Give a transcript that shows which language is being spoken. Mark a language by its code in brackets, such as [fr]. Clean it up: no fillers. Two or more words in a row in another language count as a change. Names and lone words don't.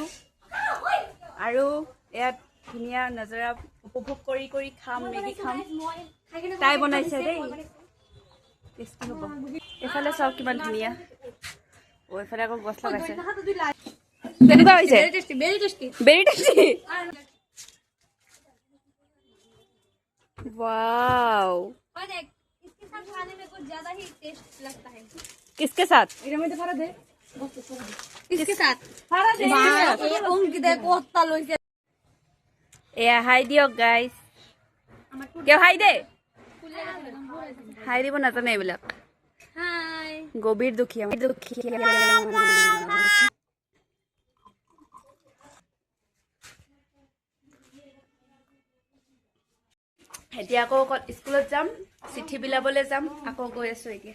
[as] আৰু ইয়াত ধুনীয়া নজাৰা উপভোগ কৰি কৰি খাম, মেগী খাম। তাই বনাইছে দেই, টেষ্টি হ'ব। এইফালে চাওক কিমান ধুনীয়া। এইফালে আকৌ গছ লগাইছে। কেনেকুৱা হৈছে? [en] very tasty. [hi] वाओ, किसके साथ? इसके साथ [as] হাই দিয়ক गाइस। [hi] क्या हाई दे? [as] हाई দিব নাজানে এইবিলাক। हाय গভীৰ দুখীয়া। এতিয়া আকৌ স্কুলত যাম, চিঠি বিলাবলৈ যাম, আকৌ গৈ আছো এতিয়া।